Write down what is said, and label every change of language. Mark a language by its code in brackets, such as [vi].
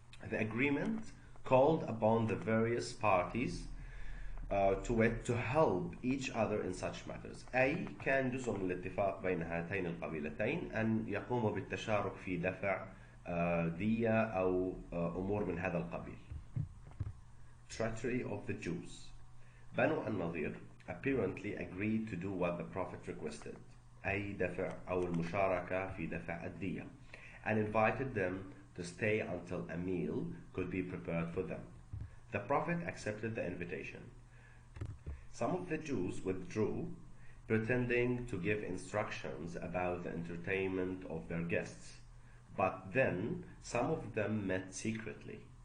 [en] The agreement called upon the various parties to help each other in such matters. [ar] أي كان جزء من الاتفاق بين هاتين القبيلتين أن يقوموا بالتشارك في دفع دية أو أمور من هذا القبيل. [en] Treachery of the Jews. بنو النضير apparently agreed to do what the Prophet requested, [ar] أي دفع أو المشاركة في دفع الدية, [en] and invited them to stay until a meal could be prepared for them. The Prophet accepted the invitation. Some of the Jews withdrew, pretending to give instructions about the entertainment of their guests, but then some of them met secretly.